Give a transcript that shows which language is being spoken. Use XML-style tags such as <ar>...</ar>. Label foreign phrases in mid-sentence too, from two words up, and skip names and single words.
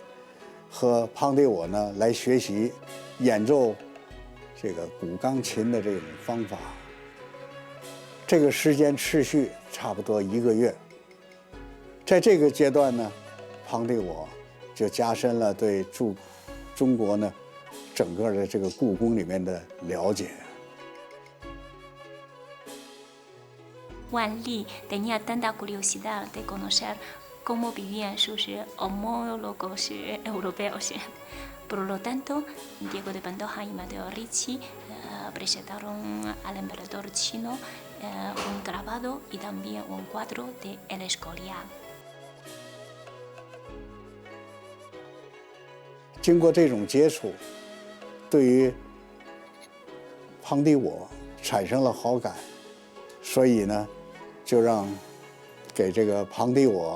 <zh>和庞迪我呢来学习演奏这个古钢琴的这种方法。这个时间持续差不多1个月。在这个阶段呢，庞迪我就加深了对中国呢整个的这个故宫里面的了解。</zh> <es>Wanli tenía tanta curiosidad de conocer cómo vivían sus homólogos europeos. Por lo tanto, Diego de Pantoja y Mateo Ricci presentaron al emperador chino un grabado y también un cuadro de El Escorial.</es> <zh>经过这种接触，对于庞迪我产生了好感，所以呢，就让给这个庞迪我。</zh>